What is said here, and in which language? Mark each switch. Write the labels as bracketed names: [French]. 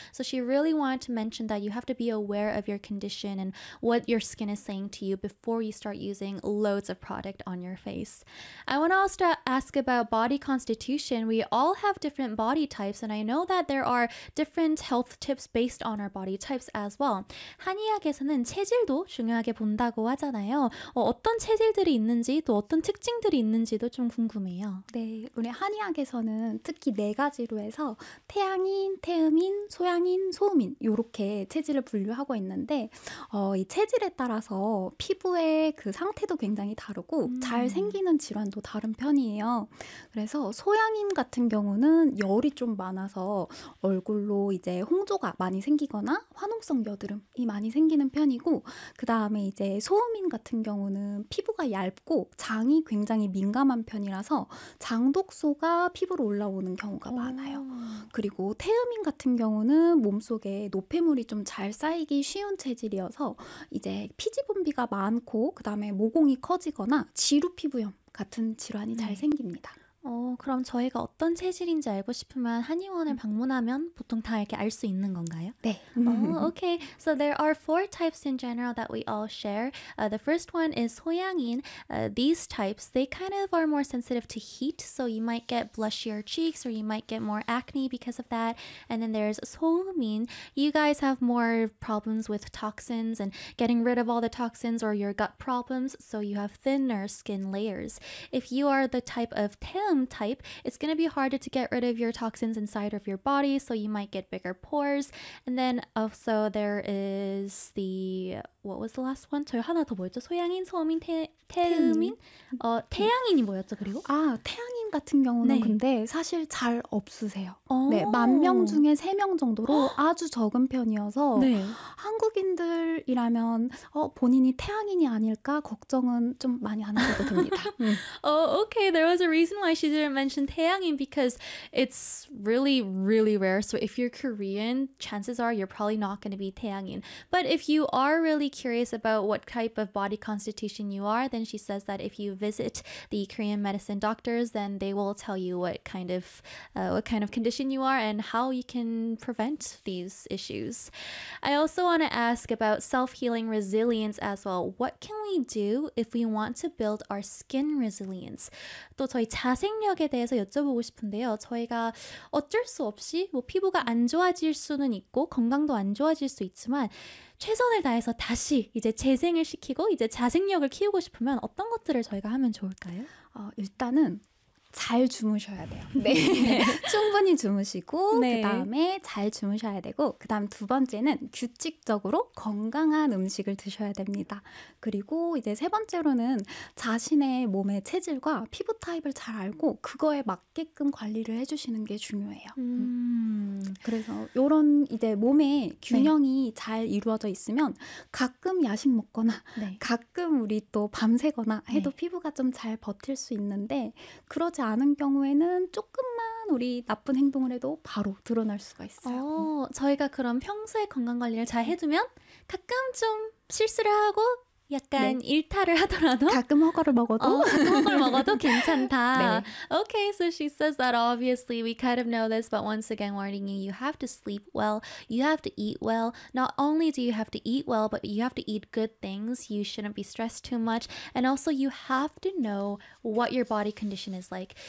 [English] So she really wanted to mention that you have to be aware of your condition and what your skin is saying to you before you start using loads of product on your face. I want to also ask about body constitution. We all have different body types, and I know that there are different health tips based on our body types as well. [Korean] 한의학에서는 체질도 중요하게 본다고 하잖아요. 어떤 체질들이 있는지 또 어떤 특징들이 있는지도 좀 궁금해요. 네, 우리 한의학에서는 특히 네 가지로 해서 태양인, 태음인, 소양인, 소음인 이렇게 체질을 분류하고 있는데 이 체질에 따라서 피부의 그 상태도 굉장히 다르고 잘 생기는 질환도 다른 편이에요. 그래서 소양인 같은 경우는 열이 좀 많아서 얼굴로 이제 홍조가 많이 생기거나 화농성 여드름이 많이 생기는 편이고 그 다음에 이제 소음인 같은 경우는 피부가 얇고 장이 굉장히 민감한 편이라서 장독소가 피부로 올라오는 경우가 많아요. 그리고 태음인 같은 경우는 몸속에 노폐물이 좀 잘 쌓이기 쉬운 체질이어서 이제 피지 분비가 많고 그 다음에 모공이 커지거나 지루 피부염 같은 질환이 잘 생깁니다. 그럼 저희가 어떤 체질인지 알고 싶으면 한의원을 방문하면 보통 다 이렇게 알 수 있는 건가요? 네. [English] Okay. So there are four types in general that we all share. The first one is [Korean] 소양인. [English] These types, they kind of are more sensitive to heat. So you might get blushier cheeks or you might get more acne because of that. And then there's [Korean] 소음인. [English] You guys have more problems with toxins and getting rid of all the toxins or your gut problems. So you have thinner skin layers. If you are the type of type, it's going to be harder to get rid of your toxins inside of your body, so you might get bigger pores. And then also there is the, what was the last one? [Korean] 저희 하나 더 뭐였죠? 소양인, 소음인, 태음인? 태양인이 뭐였죠, 그리고? 태양인 같은 경우는 네. 근데 사실 잘 없으세요. 네, 만 명 중에 3명 정도로 아주 적은 편이어서 네. 한국인들이라면 본인이 태양인이 아닐까 걱정은 좀 많이 안 하셔도 됩니다. Okay, there was a reason why she didn't mention 태양인 because it's really, really rare. So if you're Korean, chances are you're probably not going to be 태양인. But if you are really curious about what type of body constitution you are, then she says that if you visit the Korean medicine doctors, then they will tell you what kind of condition you are and how you can prevent these issues. I also want to ask about self-healing resilience as well. What can we do if we want to build our skin resilience? 또 저희 자생력에 대해서 여쭤보고 싶은데요. 저희가 어쩔 수 없이 뭐 피부가 안 좋아질 수는 있고 건강도 안 좋아질 수 있지만 최선을 다해서 다시 이제 재생을 시키고 이제 자생력을 키우고 싶으면 어떤 것들을 저희가 하면 좋을까요? 일단은 잘 주무셔야 돼요. 네. 충분히 주무시고 네. 그다음에 잘 주무셔야 되고 그다음 두 번째는 규칙적으로 건강한 음식을 드셔야 됩니다. 그리고 이제 세 번째로는 자신의 몸의 체질과 피부 타입을 잘 알고 그거에 맞게끔 관리를 해주시는 게 중요해요. 그래서 이런 이제 몸의 균형이 네. 잘 이루어져 있으면 가끔 야식 먹거나 네. 가끔 우리 또 밤새거나 해도 네. 피부가 좀 잘 버틸 수 있는데 그러 않은 경우에는 조금만 우리 나쁜 행동을 해도 바로 드러날 수가 있어요. 저희가 그럼 평소에 건강 관리를 잘 해두면 가끔 좀 실수를 하고 약간 네. 일탈을 하더라도 가끔 허거를 먹어도 허거를 먹어도 괜찮다. 네. [English] Okay, so she says that obviously we kind of know this, but once again, warning you: you have to sleep well, you have to eat well. Not only do you have to eat well, but you have to eat good things. You shouldn't be stressed too much, and also you have to know what your body condition is like.